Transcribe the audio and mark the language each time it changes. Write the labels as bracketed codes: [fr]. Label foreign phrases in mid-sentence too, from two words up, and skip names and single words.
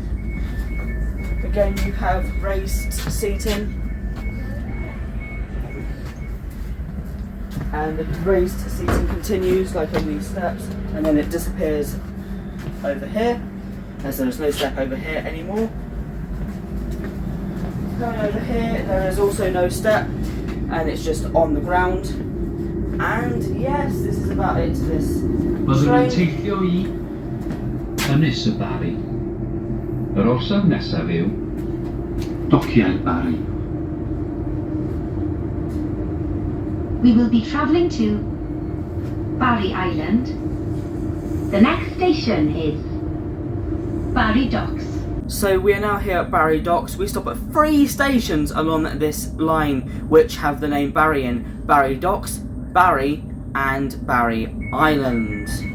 [en] Again, you have raised seating, and the raised seating continues like on these steps, and then it disappears over here, as there is no step over here anymore. Going over here, there is also no step, and it's just on the ground. And yes, this is about it to this [cy] Byddwn yn [en] train. [cy] teithio I Ynys y Bari. Yr orsaf nesaf yw Dociau Bari. [en] We will be travelling to Barry Island. The next station is Barry Docks. So we are now here at Barry Docks. We stop at 3 stations along this line which have the name Barry in: Barry Docks, Barry, and Barry Island.